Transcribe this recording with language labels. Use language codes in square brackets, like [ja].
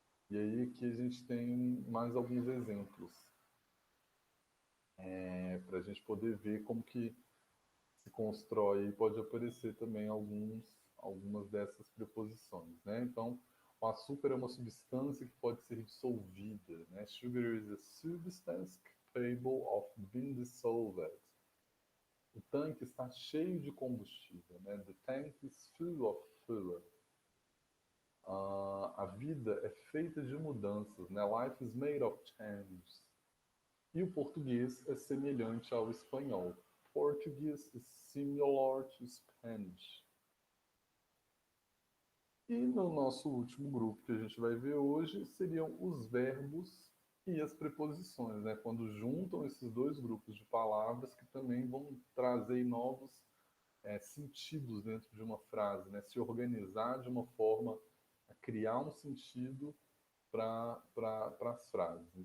[pt] E aí aqui a gente tem mais alguns exemplos para a gente poder ver como que se constrói e pode aparecer também algumas dessas preposições, né? Então, o açúcar é uma substância que pode ser dissolvida, né? [en] Sugar is a substance capable of being dissolved. [pt] O tanque está cheio de combustível, né? [en] The tank is full of fuel. [pt] A vida é feita de mudanças, né? [en] Life is made of change. [pt] E o português é semelhante ao espanhol. [en] Português is similar to Spanish. [pt] E no nosso último grupo que a gente vai ver hoje seriam os verbos e as preposições, né? Quando juntam esses dois grupos de palavras que também vão trazer novos sentidos dentro de uma frase, né? Se organizar de uma forma a criar um sentido para as frases.